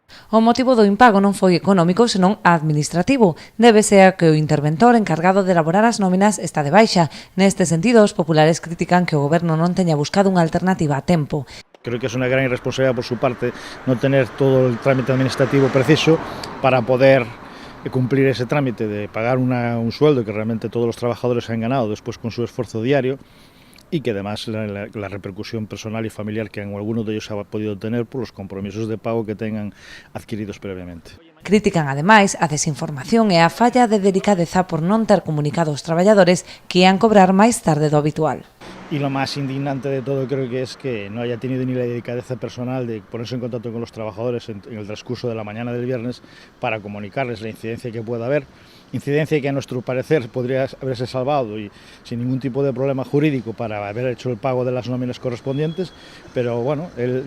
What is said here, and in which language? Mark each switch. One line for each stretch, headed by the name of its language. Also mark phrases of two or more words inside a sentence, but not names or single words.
Galician: O motivo do impago non foi económico, senón administrativo. Débese a que o interventor encargado de elaborar as nóminas está de baixa. Neste sentido, os populares critican que o Goberno non teña buscado unha alternativa a tempo.
Spanish: Creo que es una gran irresponsabilidad por su parte no tener todo el trámite administrativo preciso para poder cumplir ese trámite de pagar un sueldo que realmente todos los trabajadores han ganado después con su esfuerzo diario, y que además la repercusión personal y familiar que en algunos de ellos ha podido tener por los compromisos de pago que tengan adquiridos previamente.
Galician: Critican, ademais, a desinformación e a falla de delicadeza por non ter comunicado aos traballadores que ian cobrar máis tarde do habitual.
Spanish: Y lo más indignante de todo creo que es que no haya tenido ni la delicadeza personal de ponerse en contacto con los trabajadores en el transcurso de la mañana del viernes para comunicarles la incidencia que pueda haber, incidencia que a nuestro parecer podría haberse salvado y sin ningún tipo de problema jurídico para haber hecho el pago de las nóminas correspondientes, pero bueno, él,